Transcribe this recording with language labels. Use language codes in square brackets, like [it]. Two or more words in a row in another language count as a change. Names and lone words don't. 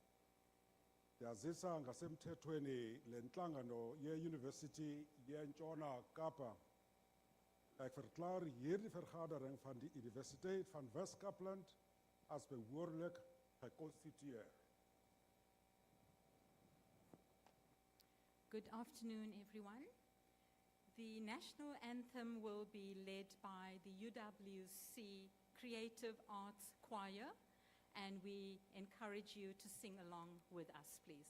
[xh] Yazisa ngasemthethweni lenhlangano ye-University yeNtshona Kapa. [af] Ek verklaar hierdie vergadering van die Universiteit van Wes-Kaapland as behoorlik gekonstitueer. [en] Good afternoon, everyone. The national anthem will be led by the UWC Creative Arts Choir, and we encourage you to sing along with us, please.